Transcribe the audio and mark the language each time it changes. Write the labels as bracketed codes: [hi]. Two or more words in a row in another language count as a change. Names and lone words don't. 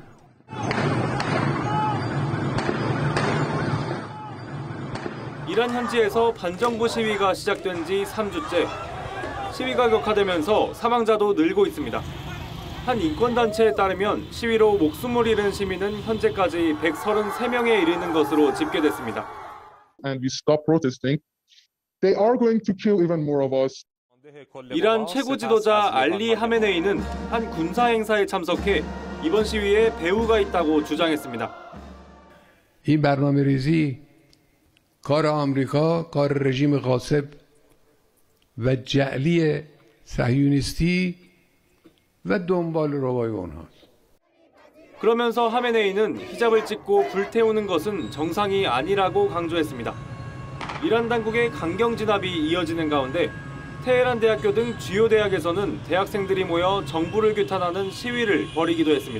[ko] 이란 현지에서 반정부 시위가 시작된 지 3주째. 시위가 격화되면서 사망자도 늘고 있습니다. 한 인권단체에 따르면 시위로 목숨을 잃은 시민은 현재까지 133명에 이르는 것으로 집계됐습니다. [en] And we stop protesting, they are going to kill even more of us. [ko] 이란 최고 지도자 알리 하메네이는 한 군사 행사에 참석해 이번 시위에 배후가 있다고 주장했습니다. [fa] 이 برنامه‌ریزی کار آمریکا، کار رژیم غاصب و جعلی صهیونیستی و دنبال روای اونهاست. [ko] 그러면서 하메네이는 히잡을 찍고 불태우는 것은 정상이 아니라고 강조했습니다. 이란 당국의 강경 진압이 이어지는 가운데 테헤란 대학교 등 주요 대학에서는 대학생들이 모여 정부를 규탄하는 시위를 벌이기도 했습니다.